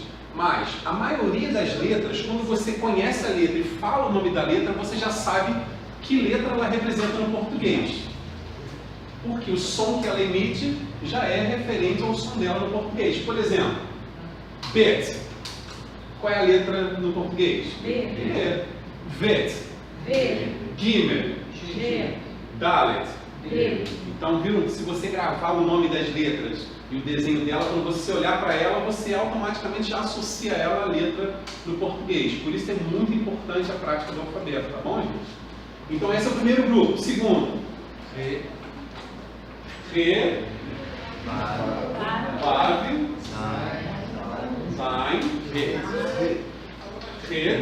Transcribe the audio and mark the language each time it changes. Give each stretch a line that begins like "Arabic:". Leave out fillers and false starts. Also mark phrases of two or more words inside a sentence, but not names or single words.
Portuguese: Mas a maioria das letras, quando você conhece a letra e fala o nome da letra, você já sabe que letra ela representa no português. Porque o som que ela emite já é referente ao som dela no português. Por exemplo, Bet. Qual é a letra no português? B. Vet. V. Gimel. G. Dalet. D. Então, viram? Se você gravar o nome das letras e o desenho dela, quando você olhar para ela, você automaticamente já associa ela à letra do português. Por isso é muito importante a prática do alfabeto, tá bom, gente? Então esse é o primeiro grupo. Segundo, Re, Vav, Zain, Re.